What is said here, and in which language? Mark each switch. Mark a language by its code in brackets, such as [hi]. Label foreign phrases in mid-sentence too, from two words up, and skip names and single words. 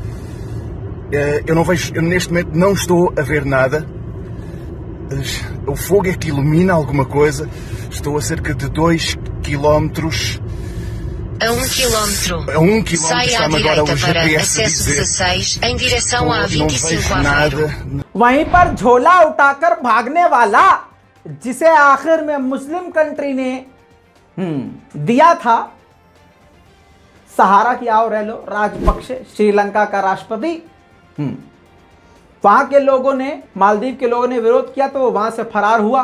[pt] Eu neste momento não estou a ver nada. O fogo é que ilumina alguma coisa. Estou a cerca de 2 km. A 1 km. A 1 km sai à direita para acesso 16 em direção à 25 Aveiro. [hi] वहीं पर झोला उठाकर भागने वाला जिसे आखिर में [en] Muslim country [hi] ने दिया था सहारा की आओ रह लो राजपक्षे श्रीलंका का राष्ट्रपति, वहां के लोगों ने, मालदीव के लोगों ने विरोध किया तो वो वहां से फरार हुआ।